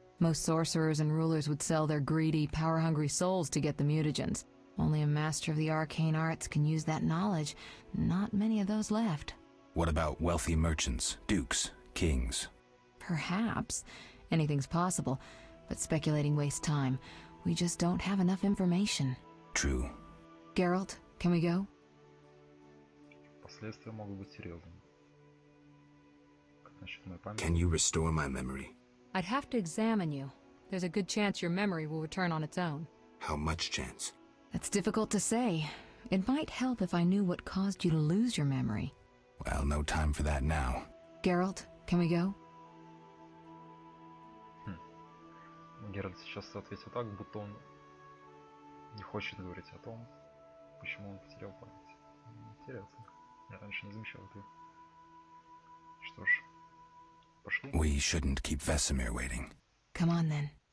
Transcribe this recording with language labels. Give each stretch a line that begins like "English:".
English: Most sorcerers and rulers would sell their greedy, power-hungry souls to get the mutagens. Only a master of the arcane arts can use that knowledge. Not many of those left. What about wealthy merchants, dukes, kings? Perhaps. Anything's possible, but speculating wastes time. We just don't have enough information. True. Geralt, can we go?
Russian: Последствия могут быть серьезными. Как насчет моей памяти?
English: Can you restore my memory? I'd have to examine you. There's a good chance your memory will return on its own. How much chance? That's difficult to say. It might help if I knew what caused you to lose your memory. Well, no time for that now. Geralt, can we go?
Russian: Геральт сейчас ответил так, будто он не хочет говорить о том, почему он потерял память. Интересно. Я раньше не замечал этого. Что ж, пошли.
English: We shouldn't keep Vesemir waiting. Come on then.